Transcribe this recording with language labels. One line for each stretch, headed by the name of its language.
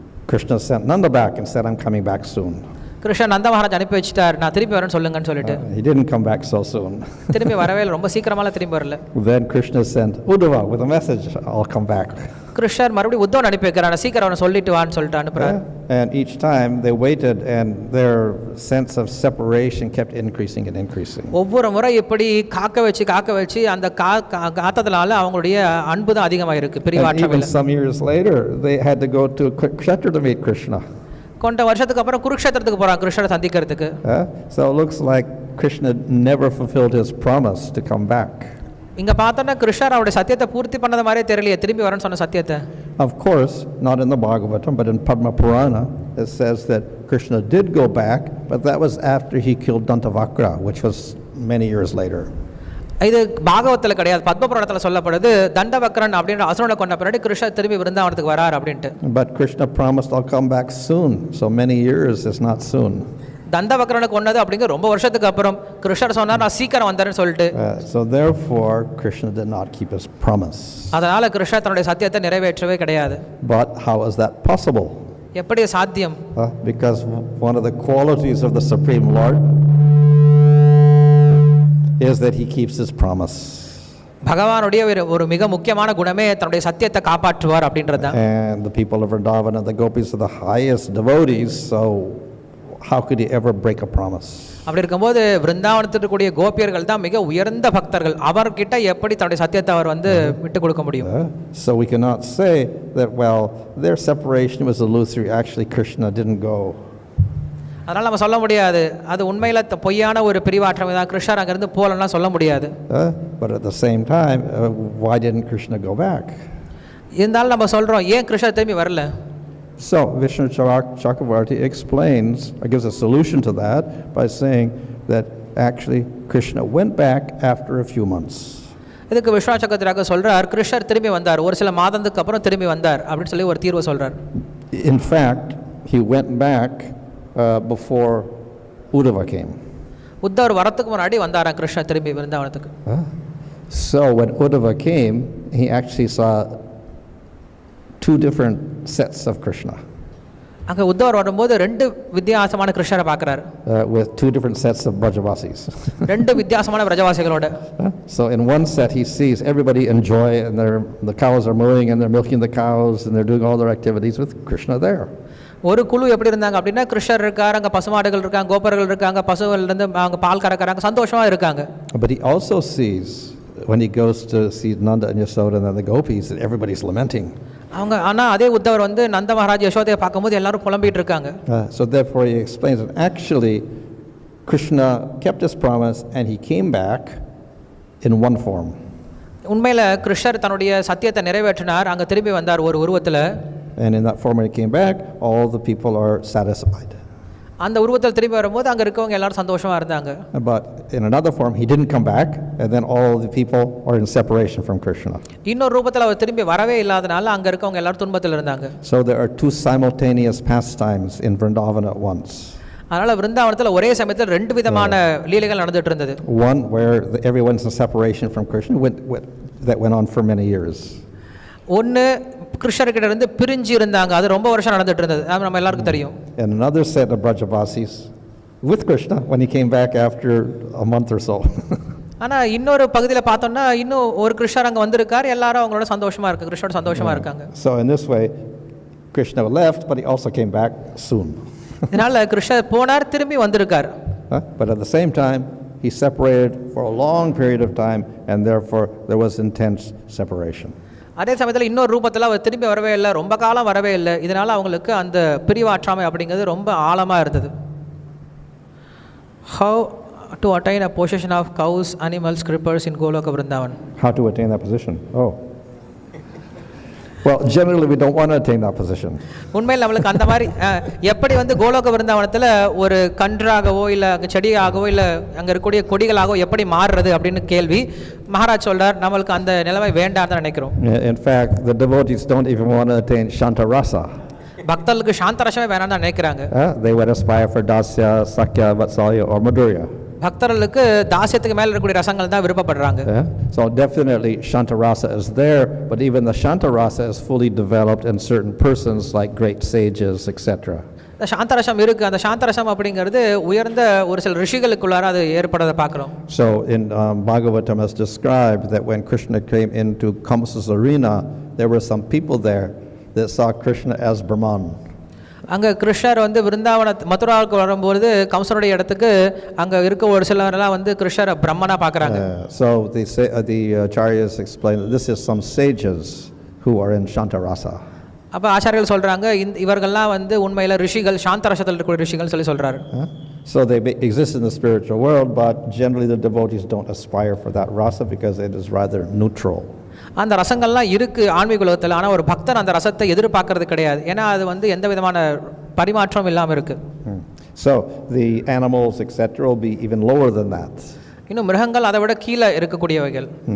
English: Krishna sent Nanda back and said, I'm coming back soon.
Tamil: Krishna நந்த மகாராஜ் அனுப்பி வச்சிட்டார், நான் திரும்பி வரேன்னு சொல்லுங்கன்னு சொல்லிட்டு.
English: He didn't come back so soon.
Tamil: திரும்பி வரவே இல்லை, ரொம்ப சீக்கிரமாலாம் திரும்பி வரல.
English: Then Krishna sent Uddhava with a message, I'll come back.
Tamil: கிருஷ்ணர் மறுபடியும் உத்தவன் அனுப்பி வைக்கிறார், நான் சீக்கிரம் அவனை சொல்லிட்டு வான்னு சொல்லிட்டு அனுப்புறார்.
English: And each time they waited and their sense of separation kept increasing and increasing.
Tamil: ஒவ்வொரு முறை இப்படி காக்க வச்சு அந்த காத்ததுனால அவங்களுடைய அன்பு தான் அதிகமாக இருக்கு, பிரிவாற்றவில்லை.
English: Even some years later they had to go to Kshetra to meet Krishna.
Tamil: கொஞ்ச வருஷத்துக்கு அப்புறம் குருக்ஷேத்திரத்துக்கு போறாங்க கிருஷ்ணரை சந்திக்கிறதுக்கு.
English: So it looks like Krishna never fulfilled his promise to come back.
Tamil: இங்க பார்த்தோன்னா கிருஷ்ணர் அவருடைய சத்தியத்தை பூர்த்தி பண்ணத மாதிரியே தெரியலையே, திரும்பி வரேன்னு சொன்ன சத்தியத்தை.
English: Of course, not in the Bhagavatam, but in Padma Purana, it says that Krishna did go back, but that was after he killed Dantavakra, which was many years later.
Tamil: இது பாகவத்தில் கிடையாது, பத்மபுராணத்தில் சொல்லப்படுது. தண்டவக்ரன் அப்படின்ற அசுரனை கொண்ட பின்னாடி கிருஷ்ணர் திரும்பி விருந்தாவனத்துக்கு வரார் அப்படின்ட்டு.
English: But Krishna promised, I'll come back soon. So many years is not soon.
Tamil: தண்டவக்ரனை கொண்டது அப்படிங்கிற ரொம்ப வருஷத்துக்கு அப்புறம் கிருஷ்ணர் சொன்னார், நான் சீக்கிரம் வந்தேன்னு சொல்லிட்டு.
English: So therefore Krishna did not keep his promise.
Tamil: அதனால கிருஷ்ணர் தன்னுடைய சத்தியத்தை நிறைவேற்றவே கிடையாது.
English: But how is that possible?
Tamil: எப்படி சாத்தியம்?
English: Because one of the qualities of the Supreme Lord is that he keeps his promise.
Tamil: பகவானுடைய ஒரு மிக முக்கியமான குணமே தன்னுடைய சத்தியத்தை காப்பாற்றுவார் அப்படின்றதுதான்.
English: And the people of Vrindavan and the gopis are the highest devotees, so how could he ever break a promise?
Tamil: அப்படி இருக்கும்போது விருந்தாவனத்தில் இருக்கக்கூடிய கோபியர்கள் தான் மிக உயர்ந்த பக்தர்கள், அவர்கிட்ட எப்படி தன்னுடைய சத்தியத்தை அவர் வந்து விட்டு கொடுக்க முடியும்?
English: So we cannot say that, well, their separation was illusory, actually Krishna didn't go.
Tamil: அதனால் நம்ம சொல்ல முடியாது அது உண்மையில் பொய்யான ஒரு பிரிவாற்றமை தான், கிருஷ்ணர் அங்கேருந்து போகலன்னா சொல்ல முடியாது.
English: But at the same time, why didn't Krishna go back?
Tamil: இருந்தாலும் நம்ம சொல்கிறோம், ஏன் கிருஷ்ணர் திரும்பி வரல?
English: So Vishnu Chakravarti explains, or gives a solution to that by saying that actually Krishna went back after a few months.
Tamil: இதுக்கு விஷ்ணு சக்கரவர்த்தி சொல்றார், கிருஷ்ணர் திரும்பி வந்தார், ஒரு சில மாதத்துக்கு அப்புறம் திரும்பி வந்தார் அப்படின்னு சொல்லி ஒரு தீர்வு சொல்றார்.
English: In fact, he went back before Uddhava came.
Tamil: உத்தவர் வரத்துக்கு முன்னாடி வந்தாராம் கிருஷ்ணர் திரும்பி விருந்தாவனத்துக்கு.
English: So when Uddhava came, he actually saw two different sets of Krishna.
Tamil: அங்க உத்தவர் வரும்போது ரெண்டு வித்தியாசமான கிருஷ்ணரை பார்க்கறாரு.
English: With two different sets of Brajavasis.
Tamil: ரெண்டு வித்தியாசமான பிரஜவாசிகளோட.
English: So in one set he sees everybody enjoy and the cows are mooing and they're milking the cows and they're doing all their activities with Krishna there.
Tamil: ஒரு குழு எப்படி இருந்தாங்க அப்படின்னா கிருஷ்ணர் இருக்கார், அங்கே பசுமாடுகள் இருக்காங்க, கோபர்கள் இருக்காங்க, பசுவிலிருந்து அவங்க பால் கறக்கிறாங்க, சந்தோஷமா இருக்காங்க.
English: But he also sees when he goes to see Nanda and Yasoda and the gopis that everybody's lamenting.
Tamil: அவங்க ஆனால் அதே உத்தவர் வந்து நந்த மகாராஜ் யசோதையை பார்க்கும்போது எல்லாரும் புலம்பிட்டு இருக்காங்க.
English: So therefore he explains that actually Krishna kept his promise and he came back in one form.
Tamil: உண்மையில் கிருஷ்ணர் தன்னுடைய சத்தியத்தை நிறைவேற்றினார், அங்கே திரும்பி வந்தார் ஒரு உருவத்தில்.
English: And in that form, when he came back, all the people are satisfied.
Tamil: அந்த உருவத்தில் திரும்பி வரும்போது அங்கே இருக்கவங்க எல்லாரும் சந்தோஷமாக இருந்தாங்க.
English: But in another form, he didn't come back, and then all the people are in separation from Krishna.
Tamil: இன்னொரு ரூபத்தில் அவர் திரும்பி வரவே இல்லாதனால அங்கே இருக்கவங்க எல்லாரும் துன்பத்தில் இருந்தாங்க.
English: So there are two simultaneous pastimes in Vrindavan at once.
Tamil: அதனால் விருந்தாவனத்தில் ஒரே சமயத்தில் ரெண்டு விதமான லீலைகள் நடந்துட்டு இருந்தது.
English: One where everyone's in separation from Krishna, that went on for many years.
Tamil: ஒன்று கிருஷ்ணர்கிட்ட இருந்து பிரிஞ்சு இருந்தாங்க, அது ரொம்ப வருஷம் நடந்துட்டு இருந்தது, அது நம்ம எல்லாருக்கும் தெரியும்.
English: And another set of Brajavasis with Krishna when he came back after a month or so.
Tamil: ஆனால் இன்னொரு பகுதியில் பார்த்தோம்னா இன்னும் ஒரு கிருஷ்ணர் அங்கே வந்திருக்கார், எல்லாரும் அவங்களோட சந்தோஷமா இருக்கு, கிருஷ்ணோட சந்தோஷமா இருக்காங்க.
English: So in this way, Krishna left, but he also came back soon.
Tamil: இதனால கிருஷ்ணர் போனார், திரும்பி வந்திருக்கார்.
English: But at the same time, he separated for a long period of time, and therefore there was intense separation.
Tamil: அதே சமயத்தில் இன்னொரு ரூபத்தில் அவர் திரும்பி வரவே இல்லை, ரொம்ப காலம் வரவே இல்லை, இதனால் அவங்களுக்கு அந்த பிரிவாற்றாமை அப்படிங்கிறது ரொம்ப ஆழமாக இருந்தது.
English: How to attain a position of cows, animals, crippers in Goloka Vrindavan? How to attain that position? Oh. Well, generally we don't want to attain that position.
Tamil: உண்மையில் நம்மளுக்கு அந்த மாதிரி எப்படி வந்து கோலோக விருந்தாவனத்தில் ஒரு கன்றாகவோ இல்லை அங்கே செடியாகவோ இல்லை அங்கே இருக்கக்கூடிய கொடிகளாகவோ எப்படி மாறுறது அப்படின்னு கேள்வி மகாராஜ் சொல்றார். நம்மளுக்கு அந்த நிலைமை வேண்டாம் தான் நினைக்கிறோம்.
English: In fact, the devotees don't even want to attain Shantarasa.
Tamil: பக்தர்களுக்கு சாந்தரசமே வேணாம் தான் நினைக்கிறாங்க.
English: They would aspire for Dasya, Sakya, Vatsalya or Madhurya.
Tamil: பக்தர்களுக்கு தாசியத்துக்கு மேல இருக்கக்கூடிய ரசங்கள் தான் விருப்பப்படுறாங்க.
English: So definitely Shantarasa is there, but even the Shantarasa is fully developed in certain persons like great sages, etc.
Tamil: இந்த சாந்தரசம் இருக்கு, அந்த சாந்தரசம் அப்படிங்கிறது உயர்ந்த ஒரு சில ரிஷிகளுக்குள்ளார அது ஏற்படுறத பார்க்கிறோம்.
English: So in Bhagavatam is described that when Krishna came into Kamsa's arena, there were some people there that saw Krishna as Brahman.
Tamil: அங்கே கிருஷ்ணர் வந்து விருந்தாவன மதுராவுக்கு வரும்போது கம்சனுடைய இடத்துக்கு அங்கே இருக்க ஒரு சிலரெல்லாம் வந்து கிருஷ்ணரை பிரம்மனா பார்க்குறாங்க.
English: So they say the acharyas explain that this is some sages who are in Shantarasa.
Tamil: அப்போ ஆச்சாரியர்கள் சொல்றாங்க இவர்கள்லாம் வந்து உண்மையில் ரிஷிகள், சாந்தரசத்தில் இருக்கக்கூடிய ரிஷிகள் சொல்லி சொல்றாரு.
English: So they exist in the spiritual world, but generally the devotees don't aspire for that rasa because it is rather neutral.
Tamil: அந்த ரசங்கள்லாம் இருக்கு ஆன்மீக உலகத்தில், ஆனால் ஒரு பக்தன் அந்த ரசத்தை எதிர்பார்க்கறது கிடையாது, ஏன்னா அது வந்து எந்த விதமான பரிமாற்றம் இல்லாமல் இருக்கு.
English: So the animals etc will be even lower than that.
Tamil: இன்னும் மிருகங்கள் அதை விட கீழே இருக்கக்கூடியவைகள்.